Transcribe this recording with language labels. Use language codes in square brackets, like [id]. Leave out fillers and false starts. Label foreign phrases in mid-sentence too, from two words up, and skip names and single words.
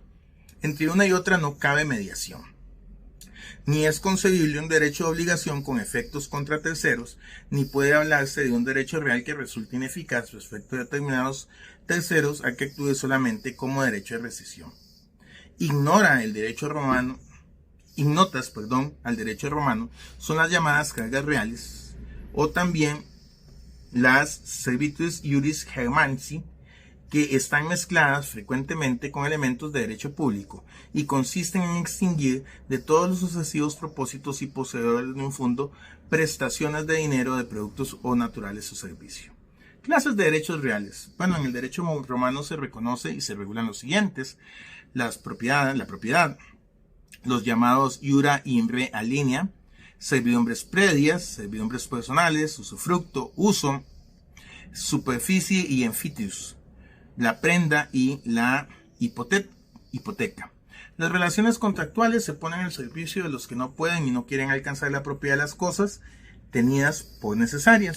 [es] Entre una y otra no cabe mediación. Ni es concebible un derecho de obligación con efectos contra terceros, ni puede hablarse de un derecho real que resulte ineficaz respecto a determinados terceros a que actúe solamente como derecho de rescisión. Ignotas al derecho romano son las llamadas cargas reales, o también las [la] servitudes iuris germanci, [es] que están mezcladas frecuentemente con elementos de derecho público y consisten en extinguir de todos los sucesivos propósitos y poseedores de un fondo prestaciones de dinero, de productos o naturales o servicio. Clases de derechos reales. Bueno, en el derecho romano se reconoce y se regulan los siguientes: la propiedad, los llamados [la] iura imbre alinea, [es] servidumbres predias, servidumbres personales, usufructo, uso, superficie y enfitius, la prenda y la hipoteca. Las relaciones contractuales se ponen al servicio de los que no pueden y no quieren alcanzar la propiedad de las cosas tenidas por necesarias.